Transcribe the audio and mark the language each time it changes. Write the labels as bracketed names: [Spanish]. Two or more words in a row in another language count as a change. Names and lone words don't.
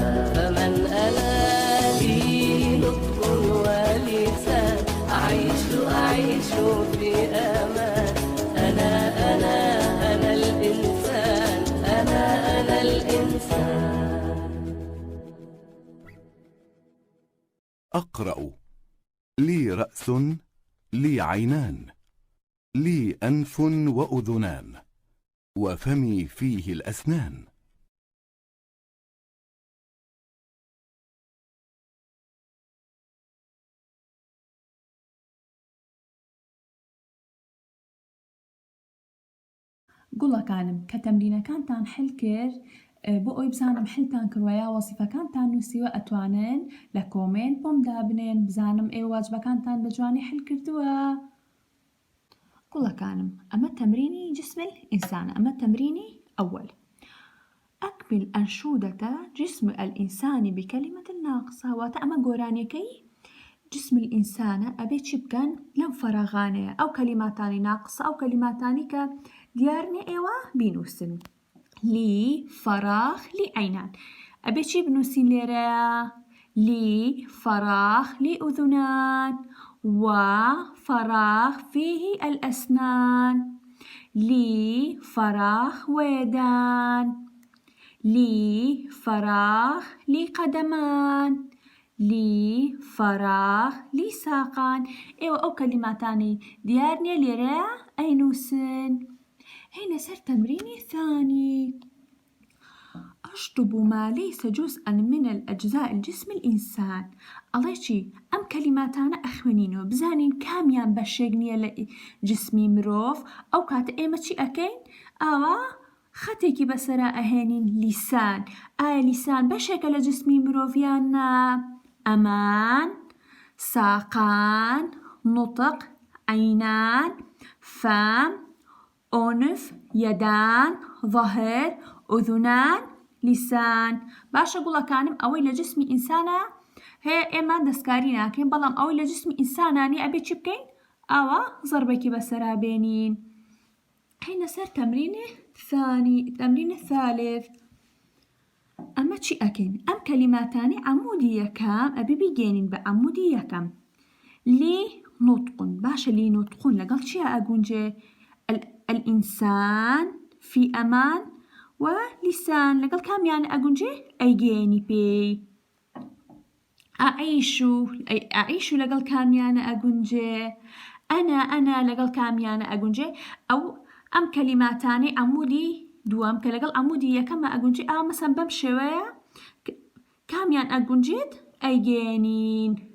[Arabic] لي نطق ولسان أعيش في أمان أنا الإنسان أنا الإنسان. أقرأ لي رأس لي عينان لي أنف وأذنان وفمي فيه الأسنان. [Central Kurdish] گوڵەکانم کە تەمرینەکانتان حل کرد بۆ ئەوی بزانم حلتان کردووە وەزیفەکانتان نووسیوە ئەتوانن لە کۆمنت بۆم دابنێن بزانم ئێوە واجبەکانتان بە جوانی حل کردووە. گوڵەکانم ئەمە تەمرینی [Arabic] جسم الإنسان، [Central Kurdish] ئەمە تەمرینی ئەوەل. [Arabic] أكمل أنشودة جسم الإنسان بكلمة ناقصة. [Central Kurdish] واتە ئەمە گۆرانیەکەی [Arabic] جسم الإنسان [Central Kurdish] ئەبێ چی بکەن لەم فەرەغانەیە ئەو کەلیماتانی ناقصە ئەو کەلیماتانی کە دیارنێ ئێوە بینووسن. [Arabic] لی فەراغ لی عینان [Central Kurdish] ئەبێ چی بنووسین لێرەیە؟ [Arabic] لی فەراغ لی ئوذنان و فەراغ فيه الأسنان. لی فەراغ وێدان، لی فەراغ لی قەدەمان، لی فەراغ لی ساقان. [Central Kurdish] ئێوە ئەو کەلیماتانی دیار نییە لێرەیە ئەینووسن. هنا سەر تەمرینی ثانی. [Arabic] أشطب ما ليس جزءا من الأجزاء الجسم الإنسان. [Central Kurdish] ئەڵێ چی؟ ئەم کەلیماتانە ئەخوێنینەوە بزانین کامیان بەشێک نییە لە جسمی مرۆڤ. ئەو کاتە ئێمە چی ئەکەین؟ ئاوا خەتێکی بەسەرا ئەهێنین. لیسان، ئایا لیسان بەشێکە لە جسمی مرۆڤیان نا؟ [Arabic] ئەمان، ساقان، نوتق، عینان، فم، أنف، يدان، ظهر، أذنان، لسان. [Central Kurdish] باشە گوڵەکانم ئەوەی لە جسمی ئینسانە هەیە ئێمە دەستکاری ناکەین، بەڵام ئەوەی لە جسمی ئینسانانی ئەبێ چی بکەین؟ ئاوا زەربێکی بەسەرا بێنین. هەینە سەر تەمرینی ثانی. تەمرینی ثالث. ئەمە چی ئەکەین؟ ئەم کەلیماتانی عەمودی یەکەم ئەبێ بیگەێنین بە عەمودی یەکەم. [Arabic] لی نوتقون. [Central Kurdish] باشە لی نوتقون لەگەڵ چیە ئەگونجێ؟ [Arabic] الإنسان في أمان ولسان [Central Kurdish] لەگەڵ کامیان ئەگونجێ؟ ئەیگەێنی پێی. ئەعیشو لەگەڵ کامیانە ئەگونجێ؟ ئەنا لەگەڵ کامیانە ئەگونجێ؟ ئەو ئەم کەلیماتانەی عەمودی دووەم کە لەگەڵ عەمودی یەکەمە ئەگونجێ ئاوا مەسەن بەم شێوەیە کامیان ئەگونجێت ئەیگەێنین.